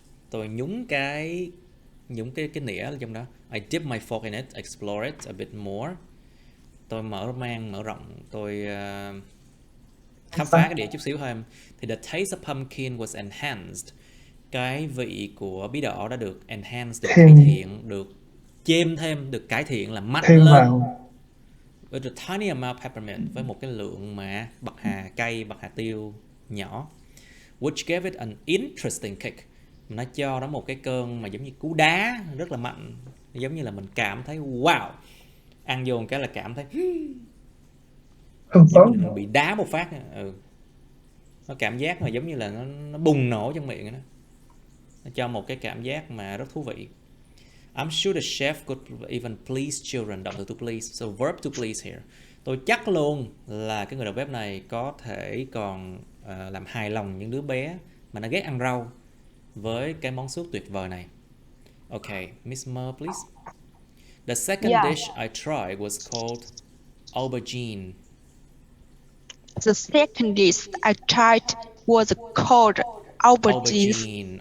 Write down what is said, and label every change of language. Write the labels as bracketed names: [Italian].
[Vietnamese] Tôi nhúng cái nĩa trong đó. [English] I dip my fork in it, explore it a bit more. [Vietnamese] Tôi mở rộng, tôi khám phá cái đĩa chút xíu thêm. [English] Thì the taste of pumpkin was enhanced. [Vietnamese] Cái vị của bí đỏ đã được enhance, được cải thiện, được chêm thêm, được cải thiện, là mạnh lên. [English] With a tiny amount of peppermint, [Vietnamese] với một cái lượng mà bạc hà tiêu nhỏ. [English] Which gave it an interesting kick. [Vietnamese] Nó cho nó một cái cơn mà giống như cú đá rất là mạnh, giống như là mình cảm thấy wow, ăn vô một cái là cảm thấy giống như là mình bị đá một phát. Nó cảm giác mà giống như là nó bùng nổ trong miệng đó. Nó cho một cái cảm giác mà rất thú vị. [English] I'm sure the chef could even please children. [Vietnamese] Động từ [English] to please, so verb to please here. [Vietnamese] Tôi chắc luôn là cái người đầu bếp này có thể còn làm hài lòng những đứa bé mà nó ghét ăn rau với cái món súp tuyệt vời này. [English] Okay, Miss Mer, please. The second dish I tried was called aubergine. The second dish I tried was called aubergine